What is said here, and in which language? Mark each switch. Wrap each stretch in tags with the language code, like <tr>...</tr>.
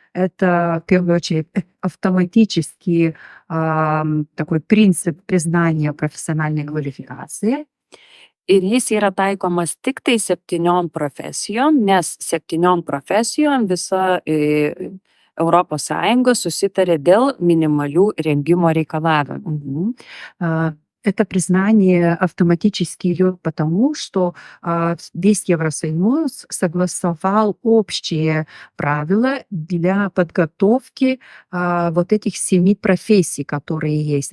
<ru>Это в первую очередь автоматический такой принцип признания профессиональной квалификации.</ru> <lt>Ir jis yra taikomas tik tai 7 profesijom, nes 7 profesijom visa ES susitarė dėl minimalių rengimo reikalavimų.</lt> <ru>Это признание автоматически идет потому, что весь Евросоюз согласовал общие правила для подготовки вот этих 7 профессий, которые есть.</ru>